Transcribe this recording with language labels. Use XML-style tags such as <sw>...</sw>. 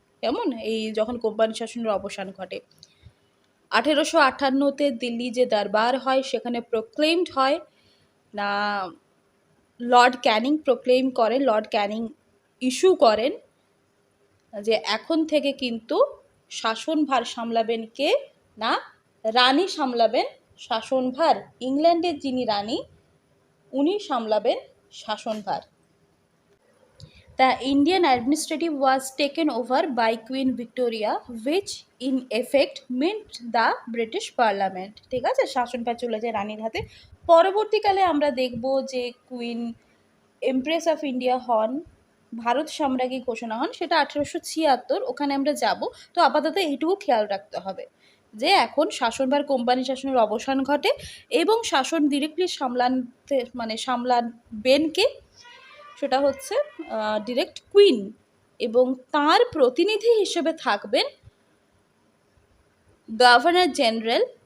<bn>কেমন এই যখন কোম্পানি শাসনের অবসান ঘটে 1858-তে দিল্লি যে দরবার হয় সেখানে প্রোক্লেমড হয় না, লর্ড ক্যানিং প্রোক্লেম করেন, লর্ড ক্যানিং ইস্যু করেন যে এখন থেকে কিন্তু শাসনভার সামলাবেন কে না, রানী সামলাবেন শাসনভার। ইংল্যান্ডের যিনি রানী উনি সামলাবেন শাসনভার।</bn> <en>The Indian administrative was taken over by Queen Victoria, which in effect meant the British Parliament.</en> <bn>ঠিক আছে, শাসনভার চলে যায় রানীর হাতে। পরবর্তীকালে আমরা দেখব যে কুইন এমপ্রেস অফ ইন্ডিয়া হন, ভারত সাম্রাজ্ঞী ঘোষণা হন, সেটা 1876, ওখানে আমরা যাব। তো আপাতত এইটুকু খেয়াল রাখতে হবে যে এখন শাসনভার কোম্পানি শাসনের অবসান ঘটে এবং শাসন ডিরেক্টলি সামলাবেনকে, সেটা হচ্ছে ডিরেক্ট কুইন, এবং তার প্রতিনিধি হিসেবে থাকবেন গভর্নর জেনারেল।</bn>